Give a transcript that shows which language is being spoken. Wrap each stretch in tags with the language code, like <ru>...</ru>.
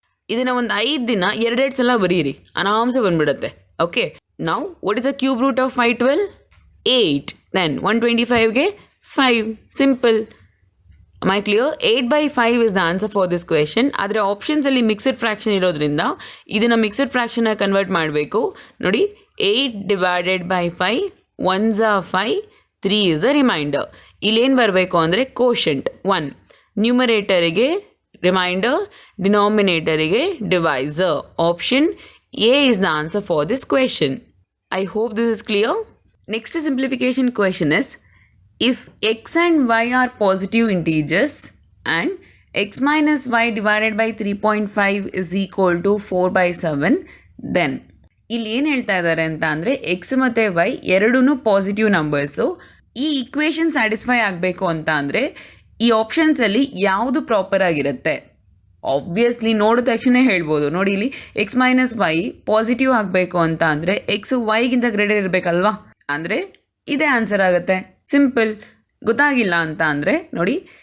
<kn>ಇದನ್ನು ಒಂದು 5 ದಿನ 2 ಸಲ ಬರೀರಿ, ಆರಾಮ್ಸೆ ಬಂದ್ಬಿಡುತ್ತೆ. ಓಕೆ, ನಾವು</kn> <en>What is the cube root of 512? 8. Then</en> <kn>125ಗೆ</kn> <en>5. Simple. My clear? 8/5 is the answer for this question.</en> <kn>ಆದರೆ ಆಪ್ಷನ್ಸಲ್ಲಿ ಮಿಕ್ಸಡ್ ಫ್ರ್ಯಾಕ್ಷನ್ ಇರೋದ್ರಿಂದ ಇದನ್ನು ಮಿಕ್ಸಡ್ ಫ್ರ್ಯಾಕ್ಷನಾಗಿ ಕನ್ವರ್ಟ್ ಮಾಡಬೇಕು. ನೋಡಿ,</kn> <en>8 divided by 5, 1s are 5, 3 is the remainder.</en> <kn>ಇಲ್ಲೇನು ಬರಬೇಕು ಅಂದರೆ quotient 1, ನ್ಯೂಮರೇಟರಿಗೆ reminder, ಡಿನಾಮಿನೇಟರಿಗೆ divisor.</kn> <en>Option A is the answer for this question. I hope this is clear. Next simplification question is, if x and y are positive integers and x minus y divided by 3.5 is equal to 4/7, then</en> <kn>ಇಲ್ಲಿ ಏನು ಹೇಳ್ತಾ ಇದ್ದಾರೆ ಅಂತ ಅಂದರೆ X ಮತ್ತು Y ಎರಡೂ positive numbers. ಈ equation satisfy ಆಗಬೇಕು ಅಂತ ಅಂದರೆ ಈ ಆಪ್ಷನ್ಸಲ್ಲಿ ಯಾವುದು ಪ್ರಾಪರ್ ಆಗಿರುತ್ತೆ? ಆಬ್ವಿಯಸ್ಲಿ ನೋಡಿದ ತಕ್ಷಣ ಹೇಳ್ಬೋದು. ನೋಡಿ, ಇಲ್ಲಿ ಎಕ್ಸ್ ಮೈನಸ್ ವೈ ಪಾಸಿಟಿವ್ ಆಗಬೇಕು ಅಂತ ಅಂದರೆ ಎಕ್ಸ್ ವೈಗಿಂತ ಗ್ರೇಟರ್ ಇರಬೇಕಲ್ವಾ? ಅಂದರೆ ಇದೇ ಆನ್ಸರ್ ಆಗುತ್ತೆ. ಸಿಂಪಲ್. ಗೊತ್ತಾಗಿಲ್ಲ ಅಂತ ಅಂದರೆ ನೋಡಿ,</kn>